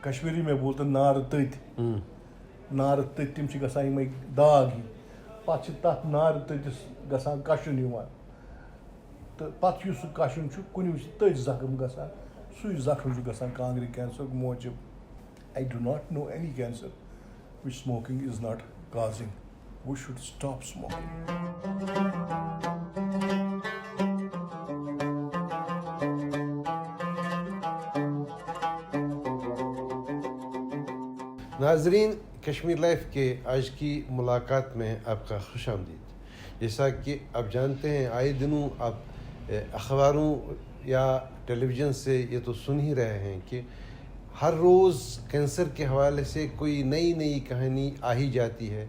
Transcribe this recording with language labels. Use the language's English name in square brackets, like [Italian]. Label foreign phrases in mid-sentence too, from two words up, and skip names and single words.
[Urdu] کشمیری میں بولتے [Kashmiri] نار تٔتۍ نار تٔتۍ تِم چھِ گژھان یِمَے داغ ہی پَتہٕ چھِ تَتھ نار تٔتِس گژھان کَشُن یِوان تہٕ پَتہٕ یُس سُہ کَشُن چھُ کُنہِ وِزِ چھِ تٔتۍ زخم گژھان سُے زخم چھُ گژھان کانٛگرِ کینسرُک موجوٗب. [English] I do not know any cancer which smoking is not causing. We should stop smoking. [Urdu] ناظرین، کشمیر لائف کے آج کی ملاقات میں آپ کا خوش آمدید. جیسا کہ آپ جانتے ہیں آئے دنوں آپ اخباروں یا ٹیلی ویژن سے یہ تو سن ہی رہے ہیں کہ ہر روز کینسر کے حوالے سے کوئی نئی کہانی آ ہی جاتی ہے.